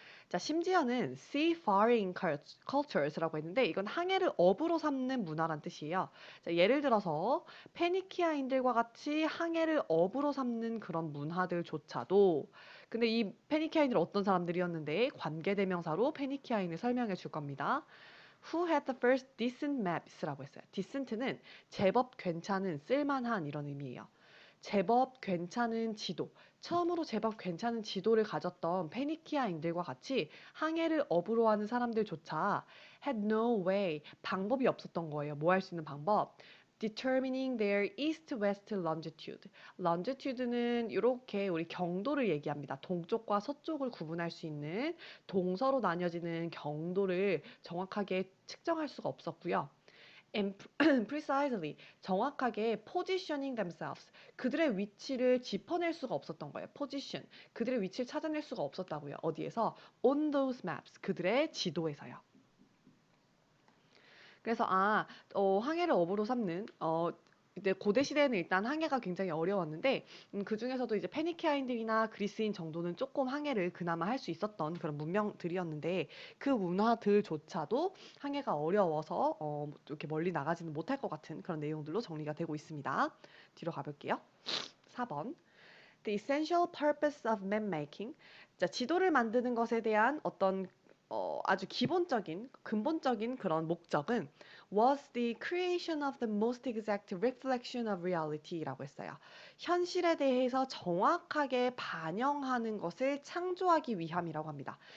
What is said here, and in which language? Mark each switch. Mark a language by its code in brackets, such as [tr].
[ko] 자, 심지어는 seafaring cultures라고 했는데 이건 항해를 업으로 삼는 문화란 뜻이에요. 자, 예를 들어서 페니키아인들과 같이 항해를 업으로 삼는 그런 문화들조차도 근데 이 페니키아인들은 어떤 사람들이었는데 관계대명사로 페니키아인을 설명해 줄 겁니다. [en] Who had the first decent maps [ko] 라고 했어요. decent는 제법 괜찮은, 쓸만한 이런 의미예요. 제법 괜찮은 지도, 처음으로 제법 괜찮은 지도를 가졌던 페니키아인들과 같이 항해를 업으로 하는 사람들조차 [en] had no way, [ko] 방법이 없었던 거예요. 뭐 할 수 있는 방법? [en] determining their east-west longitude. [ko] longitude는 이렇게 우리 경도를 얘기합니다. 동쪽과 서쪽을 구분할 수 있는 동서로 나뉘어지는 경도를 정확하게 측정할 수가 없었고요. [en] and precisely, [ko] 정확하게 [en] positioning themselves, [ko] 그들의 위치를 짚어낼 수가 없었던 거예요. position, 그들의 위치를 찾아낼 수가 없었다고요. 어디에서? [en] on those maps, [ko] 그들의 지도에서요. 그래서 항해를 업으로 삼는 이제 고대 시대에는 일단 항해가 굉장히 어려웠는데 그 중에서도 이제 페니키아인들이나 그리스인 정도는 조금 항해를 그나마 할 수 있었던 그런 문명들이었는데 그 문화들조차도 항해가 어려워서 이렇게 멀리 나가지는 못할 것 같은 그런 내용들로 정리가 되고 있습니다. 뒤로 가볼게요. 4번. [en] The essential purpose of map making. [ko] 자, 지도를 만드는 것에 대한 어떤 아주 기본적인, 근본적인 그런 목적은 [en] was the creation of the most exact reflection of reality [ko] 라고 했어요. 현실에 대해서 정확하게 반영하는 것을 창조하기 위함이라고 합니다.